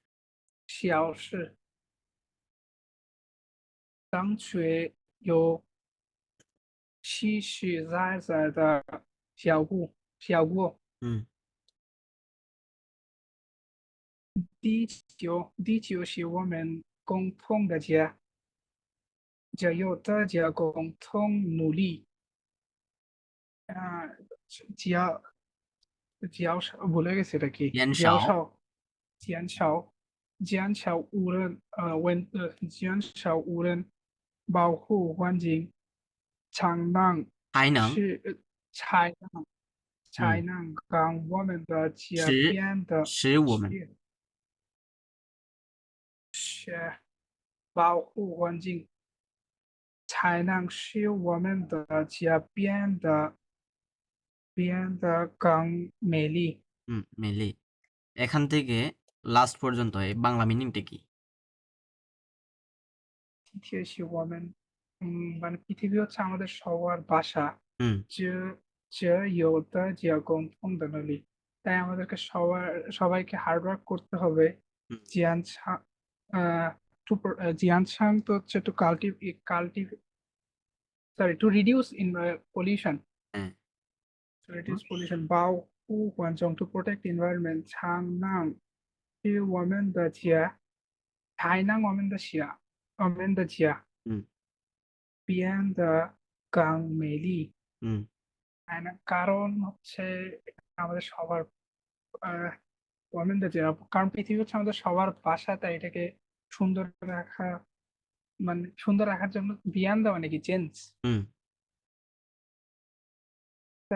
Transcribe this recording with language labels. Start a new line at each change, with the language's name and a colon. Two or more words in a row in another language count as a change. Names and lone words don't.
Chinese: 小事，但却有实实在在的效果。嗯地球是我们共同的家，只有大家共同努力，啊，只要
Bangla: ভুলে গেছি এটা কি
Chinese: 减减少少减少污染，保护环境，才能还能是才能才嗯能让我们的家使变得使我们是保护环境，才能使我们的家变得更美丽。
Bangla: 美丽 এখান থেকে লাস্ট পর্যন্ত এই বাংলা মিনিংটা কি
Chinese: 地铁是我们
Bangla: মানে পৃথিবী হচ্ছে আমাদের সবার বাসা হুম যে যে
Chinese: 大家共同的能力
Bangla: তাই আমাদেরকে সবাইকে
English: hard work
Bangla: করতে হবে হুম জিয়ানছাং জিয়ানছাং তো হচ্ছে
English: to to reduce in pollution
Bangla: হ্যাঁ
English: to reduce pollution
Chinese: 保护环境
English: to protect environment
Chinese: 才能使我们的家 হুম 变得更美丽。 হুম
Bangla: কারণ হচ্ছে আমাদের সবার আহ women দের কারণ পৃথিবী হচ্ছে আমাদের সবার বাসা তাই এটাকে সুন্দর রাখা মানে সুন্দর রাখার জন্য বিয়ান দেওয়া মানে কি চেঞ্জ? হুম তাই